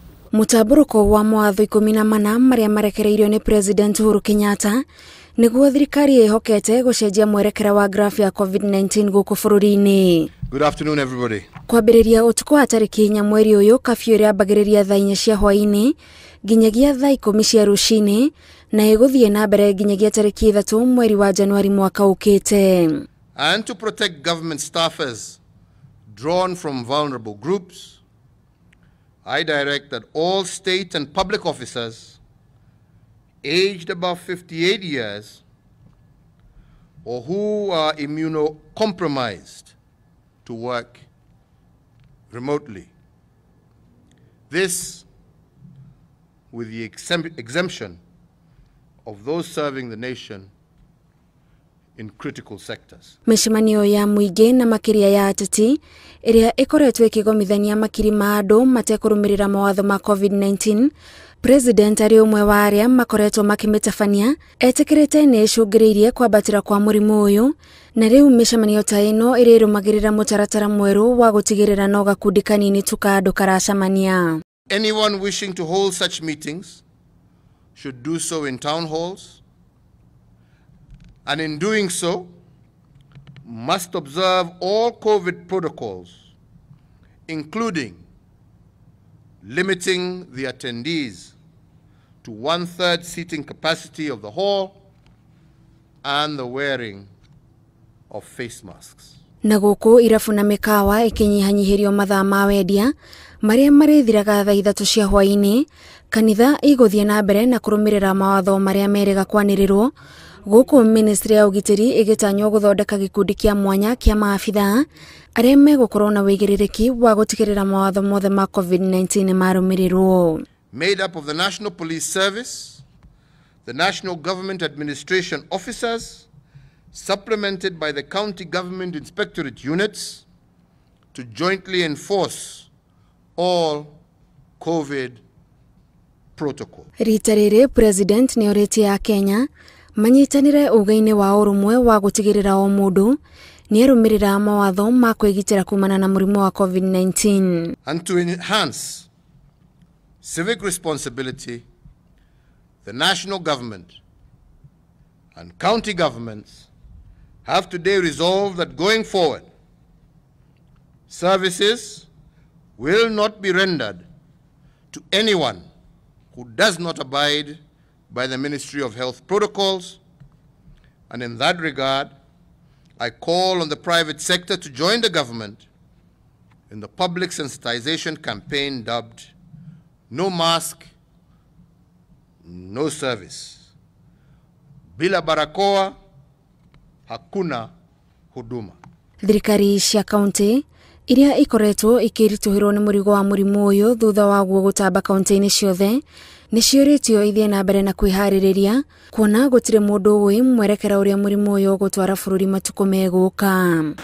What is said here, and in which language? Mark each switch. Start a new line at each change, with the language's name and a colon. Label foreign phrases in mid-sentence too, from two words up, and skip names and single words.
Kikuyu: Mutaburuko wa mawatho 14 maria marekereirio ni President Uhuru Kenyatta niguo thirikari ihokete gucenjia mwerekera wa graph ya COVID-19 guku bururi-ini.
English: Good afternoon, everybody.
Kikuyu: Kwambiriria utuku wa tariki 4 mweri uyu kafyu iriambagiriria thaa 4 cia hwaini nginyagia thaa 10 cia rucini na iguthie na mbere nginyagia tariki 3 mweri wa Januari mwaka ukite.
English: And to protect government staffers drawn from vulnerable groups, I direct that all state and public officers aged above 58 years or who are immunocompromised to work remotely. This with the exemption of those serving the nation in critical sectors.
Kikuyu: Mishimanio ya muingi na makiria ya ateti iria ikoretwo ikigomithania makiri ma andu matekurumirira mawatho ma COVID-19, President ari umwe wa aria makoretwo makimitafania etikirite ni icungiriirie kwambatira kwa murimu uyu na riu mishimanio ta ino irirumagirira mutaratara mweru wa gutigirira no gakundi kanini tuka andu karacamania.
English: Anyone wishing to hold such meetings should do so in town halls, and in doing so must observe all COVID protocols, including limiting the attendees to 1/3 seating capacity of the hall and the wearing of face masks.
Kikuyu: Na guku irafu na mikawa ikinyihanyihirio mathaa ma wendia maria marithiraga thaa 3 cia hwaini, kanitha iguthie na mbere na kurumirira mawatho maria merega kwanirirwo guku ministry ya ugitiri igitanywo guthondeka gikundi kia mwanya kia maafitha aria megukorwo na wigiririki wa gutigirira mawatho mothe ma COVID-19 marumirirwo.
English: Made up of the National Police Service, the National Government Administration Officers, supplemented by the County Government Inspectorate Units to jointly enforce all COVID protocol.
Kikuyu: Ritarire President ni oreti ya Kenya manyitanire ugaine wa urumwe wa gutigirira o mundu ni erumirira mawatho ma kwigitira kumana na murimu wa COVID-19.
English: And to enhance civic responsibility, the national government and county governments have today resolved that going forward, services will not be rendered to anyone who does not abide by the Ministry of Health protocols, and in that regard, I call on the private sector to join the government in the public sensitization campaign dubbed No Mask, No Service.
Swahili: Bila barakoa, hakuna huduma.
Kikuyu: Thirikari cia kaunti iria ikoretwo ikirituhirwo ni murigo wa murimu uyu thutha wa guo gutamba kaunti-ini ciothe ni ciuritio ithie na mbere na kwihariria kuona gutire mundu wi mwerekera uria murimu uyu gutwara bururi matuku meguka.